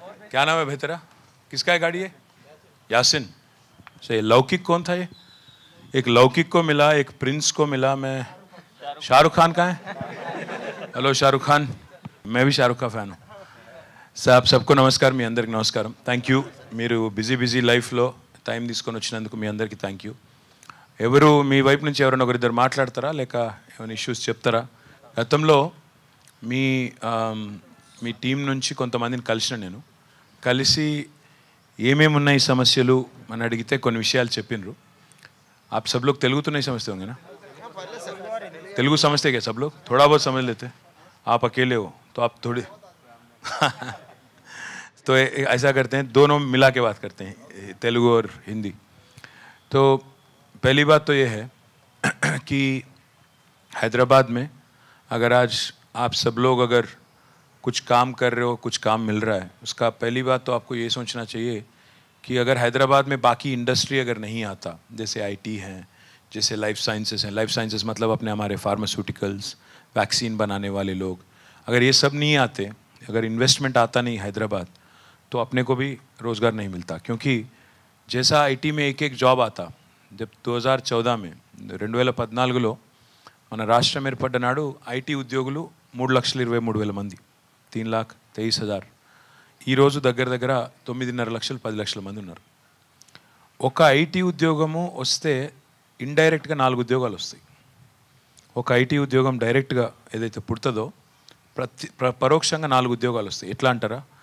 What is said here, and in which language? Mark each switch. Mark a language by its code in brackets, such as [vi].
[hi] क्या नाम है बेहतरा? किसका है गाड़ी है? यासिन. सही. लौकिक कौन था ये? एक लौकिक को मिला, एक प्रिंस को मिला. मैं शाहरुख खान का है. हेलो शाहरुख खान. मैं भी शाहरुख का फ़ैन हूँ. [te] సార్ [hi] సబ్కు [te] నమస్కారం. మీ అందరికి నమస్కారం. Thank you. మీరు బిజీ లైఫ్లో టైం తీసుకొని వచ్చినందుకు మీ అందరికీ థ్యాంక్ యూ. ఎవరు మీ వైపు నుంచి ఎవరైనా ఒకరిద్దరు మాట్లాడతారా లేక ఏమైనా ఇష్యూస్ చెప్తారా? గతంలో మీ టీం నుంచి కొంతమందిని కలిసిన నేను కలిసి ఏమేమి ఉన్నాయి సమస్యలు అని అడిగితే కొన్ని విషయాలు చెప్పినరు. [hi] आप सब लोग तेलुगु तो नहीं समझते होंगे ना? तेलुगु समझते क्या सब लोग? थोड़ा बहुत समझ लेते. आप अकेले हो तो आप थोड़ी तो ऐसा करते हैं, दोनों मिला के बात करते हैं, तेलुगु और हिंदी. तो पहली बात तो ये है कि हैदराबाद में अगर आज आप सब लोग अगर कुछ काम कर रहे हो, कुछ काम मिल रहा है, उसका पहली बात तो आपको ये सोचना चाहिए कि अगर हैदराबाद में बाकी इंडस्ट्री अगर नहीं आता, जैसे आईटी हैं, जैसे लाइफ साइंसेस हैं, लाइफ साइंसेस मतलब अपने हमारे फार्मास्यूटिकल्स, वैक्सीन बनाने वाले लोग, अगर ये सब नहीं आते, अगर इन्वेस्टमेंट आता नहीं हैदराबाद, तो अपने को भी रोज़गार नहीं मिलता. क्योंकि जैसा आईटी में एक जॉब आता, जब 2014 में [te] 2014లో మన రాష్ట్రం ఏర్పడ్డ నాడు ఐటీ ఉద్యోగులు 3,23,000 మంది, 3,23,000. ఈరోజు దగ్గర 9.5 లక్షలు 10 లక్షల మంది ఉన్నారు. ఒక ఐటీ ఉద్యోగము వస్తే ఇండైరెక్ట్గా 4 ఉద్యోగాలు వస్తాయి. ఒక ఐటీ ఉద్యోగం డైరెక్ట్గా ఏదైతే పుడుతుందో పరోక్షంగా 4 ఉద్యోగాలు వస్తాయి. ఎట్లా అంటారా?